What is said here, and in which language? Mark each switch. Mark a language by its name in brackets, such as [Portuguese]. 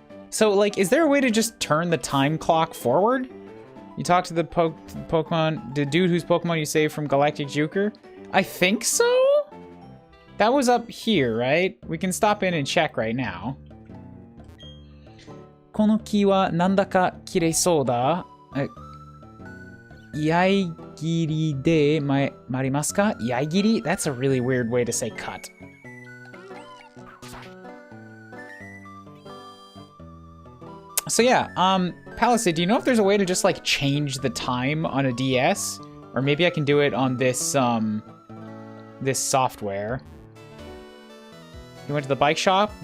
[English] So, like, is there a way to just turn the time clock forward? You talk to the Pokemon, the dude whose Pokemon you saved from Galactic Juker? I think so? That was up here, right? We can stop in and check right now. [Japanese] この木はなんだか綺麗そうだ。居合切りで参りますか? 居合切り? [English] That's a really weird way to say cut. So yeah, Palisade, do you know if there's a way to just, like, change the time on a DS? Or maybe I can do it on this, this software. You went to the bike shop?